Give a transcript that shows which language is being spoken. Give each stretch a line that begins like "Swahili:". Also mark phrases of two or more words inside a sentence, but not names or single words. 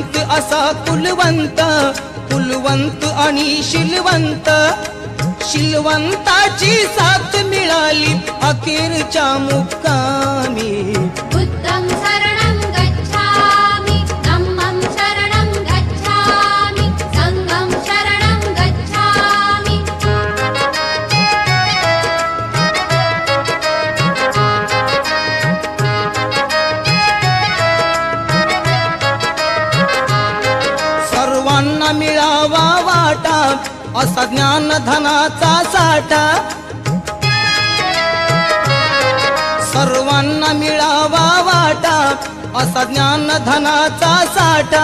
Marathi: असा कुलवंत, कुलवंत आणि शीलवंत, शीलवंताची साथ मिळाली अखेरच्या मुक्कामी।
Pali: बुद्धं शरणं गच्छामि, धम्मं शरणं गच्छामि, संघं शरणं गच्छामि।
Marathi: सर्वांना मिळावा वाटा असा ज्ञान धनाचा साठा, सर्वांना मिळावा वाटा असा ज्ञान धनाचा साठा।